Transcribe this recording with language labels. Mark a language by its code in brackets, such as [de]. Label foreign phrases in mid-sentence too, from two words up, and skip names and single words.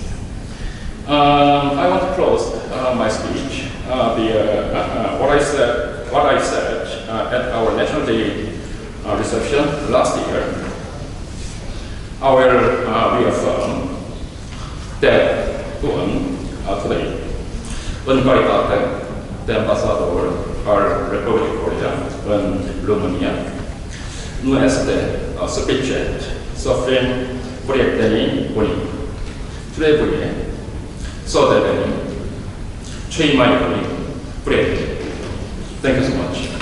[en] I want to close my speech. What I said at our National Day reception last year, I will reaffirm that today, [ro] în calitate de ambasador al Republicii Coreea în România, nu este suficient să fim prieteni buni. Trebuie să devenim cei mai buni prieteni. [en] Thank you so much.